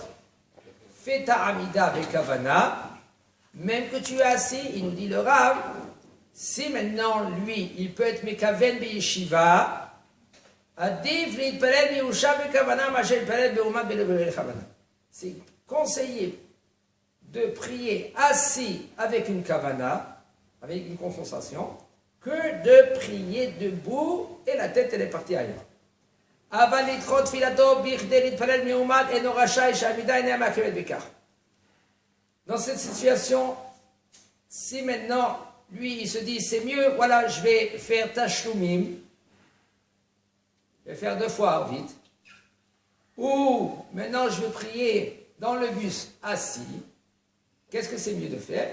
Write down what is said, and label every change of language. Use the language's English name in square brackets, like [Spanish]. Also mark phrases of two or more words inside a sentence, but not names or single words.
[French] Fais ta Hamida avec Havana, même que tu es assis, il nous dit le Rav, si maintenant lui, il peut être [Hebrew] מכוון בישיבה, [French] c'est conseillé de prier assis avec une Kavana, avec une concentration, que de prier debout et la tête elle est partie ailleurs. [Hebrew] אבל לדחות תפילתו בכדי להתפלל מעומד אינו רשאי שהעמידה אינה מעכבת בכך. [French] Dans cette situation, si maintenant, lui, il se dit, c'est mieux, voilà, je vais faire Tashlumim, je vais faire 2 fois vite, ou maintenant je vais prier dans le bus assis, qu'est-ce que c'est mieux de faire?